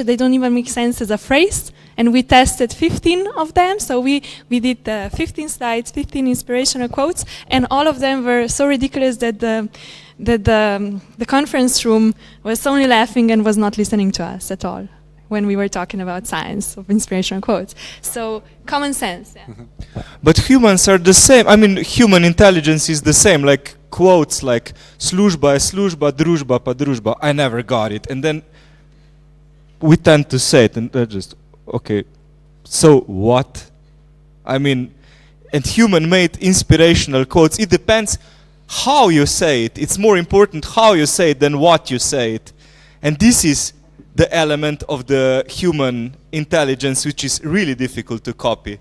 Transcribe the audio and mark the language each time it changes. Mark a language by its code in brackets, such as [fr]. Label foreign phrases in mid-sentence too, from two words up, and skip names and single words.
[en] They don't even make sense as a phrase. And we tested 15 of them, so we did 15 slides, 15 inspirational quotes, and all of them were so ridiculous that the conference room was only laughing and was not listening to us at all when we were talking about science of inspirational quotes. So common sense. Yeah. But humans are the same. I mean, human intelligence is the same. Like quotes like [sl] "služba je služba, družba pa družba." [en] I never got it, and then we tend to say it, and just okay. So what? I mean, and human-made inspirational quotes. It depends how you say it. It's more important how you say it than what you say it, and this is the element of the human intelligence which is really difficult to copy.